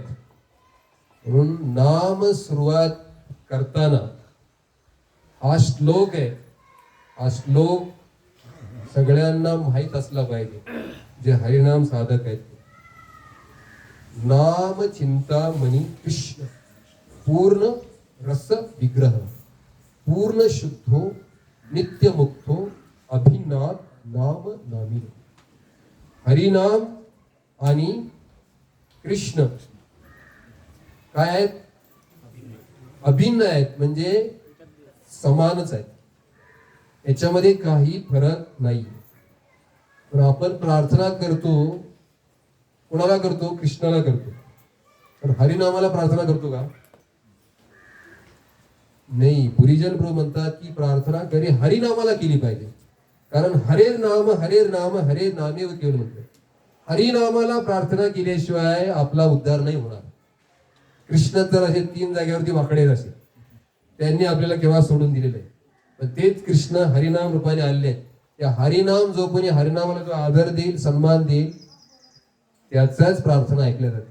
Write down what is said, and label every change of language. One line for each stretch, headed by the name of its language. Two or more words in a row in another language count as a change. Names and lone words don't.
Marathi: म्हणून नाम सुरुवात करताना हा श्लोक आहे. हा श्लोक सगळ्यांना माहीत असला पाहिजे, जे हरिनाम साधक आहेत.
Sanskrit: नाम चिंतामणी कृष्ण पूर्ण रस विग्रह पूर्ण शुद्धो नित्य मुक्तो अभिन्नाद नाम नामी.
Marathi: हरिनाम आणि कृष्ण काय आहेत? अभिन्न आहेत, म्हणजे समानच आहेत. याच्यामध्ये काही फरक नाही. पण आपण प्रार्थना करतो, कोणाला करतो? कृष्णाला करतो. पण हरिनामाला प्रार्थना करतो का? नाही. पुरीजन प्रभू म्हणतात की प्रार्थना करी हरिनामाला केली पाहिजे. कारण
Sanskrit: हरेर नाम हरे नामे
Marathi: केवळ म्हणतो. हरिनामाला प्रार्थना केल्याशिवाय आपला उद्धार नाही होणार. कृष्ण तर असे 3 जागेवरती वाकडे असे त्यांनी आपल्याला केव्हा सोडून दिलेले आहे. पण तेच कृष्ण हरिनाम रूपाने आलेले आहेत. त्या हरिनाम जो कोणी हरिनामाला जो आदर देईल, सन्मान देईल, त्याचाच प्रार्थना ऐकल्या जाते.